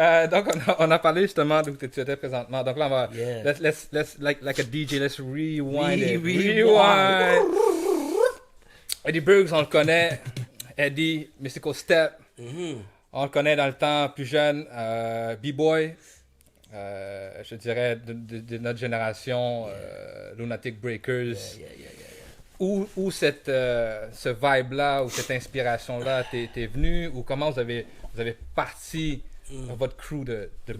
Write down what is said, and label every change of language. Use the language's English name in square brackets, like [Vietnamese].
[French] Donc on a parlé justement d'où tu étais présentement. Donc là on va [English] Yeah. let's like a DJ, let's rewind it. Rewind. [French] Eddie Burks, on le connaît. Eddie, Mystical Step. On le connaît dans le temps plus jeune. B-Boy. Je dirais de notre génération. Lunatic Breakers. [English] Yeah. [French] Où ce vibe-là, ou cette inspiration-là t'es venu, ou comment vous avez parti votre crew de breakers,